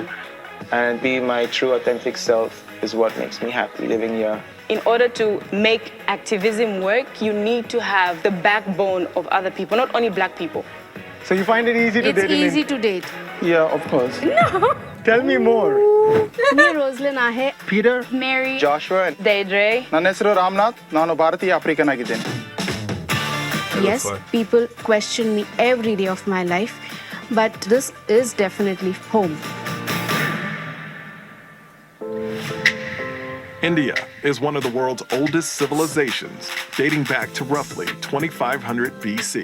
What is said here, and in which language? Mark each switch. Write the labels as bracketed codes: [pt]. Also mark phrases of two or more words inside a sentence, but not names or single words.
[en] And be my true authentic self is what makes me happy living here. In order to make activism work, you need to have the backbone of other people, not only black people. So you find it easy to date? It's easy to date. Yeah, of course. No. Tell me more. [mr] Me Roslyn ahe. [en] Peter. Myrie. Joshua. Deidre. [kn] ನನ್ನ ಹೆಸರು ರಾಮನಾಥ್ ನಾನು ಭಾರತೀಯ ಆಫ್ರಿಕನ್ ಆಗಿದ್ದೇನೆ. [en] Yes, people question me every day of my life, but this is definitely home. India is one of the world's oldest civilizations, dating back to roughly 2500 BC.